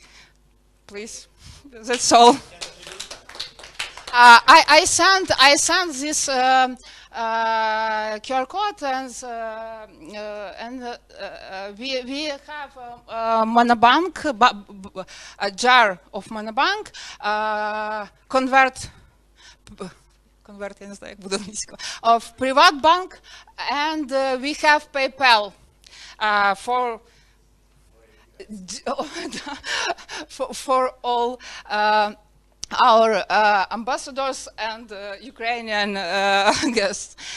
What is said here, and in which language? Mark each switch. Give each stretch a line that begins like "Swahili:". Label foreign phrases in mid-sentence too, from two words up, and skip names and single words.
English: Please. That's all. I sent this QR code, and we have monobank, a jar of monobank, convert,
Ukrainian: я не знаю, як буде англійською,
English: of Privatbank, and we have PayPal for all our ambassadors and Ukrainian guests.